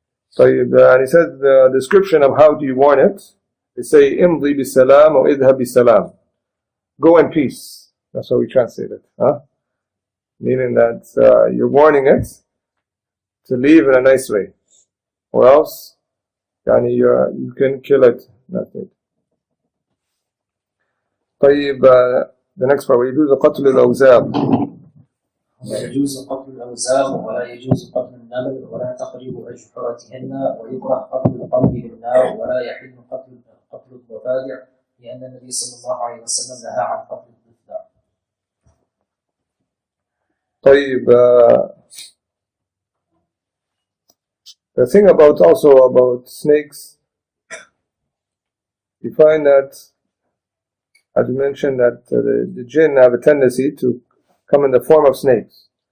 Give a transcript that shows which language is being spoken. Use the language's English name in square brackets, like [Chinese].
[English] So and he said the description of how do you warn it, they say imdi bisalam or idhab bisalam, go in peace. That's how we translate it, meaning that you're warning it to leave in a nice way, or else you can kill it. That's it. [Arabic] طيب, [English] the next part, [Arabic] ويجوز قتل الأوزار. ويجوز قتل الأوزار ولا يجوز قتل النمل ولا تقريب أجحرتهن ويكره قتل القرد بالنار ولا يحل قتل الضفادع لأن النبي صلى الله عليه وسلم نهى عن قتل الضفدع. [English] طيب, the thing about snakes, you find that, as we mentioned, that the jinn have a tendency to come in the form of snakes.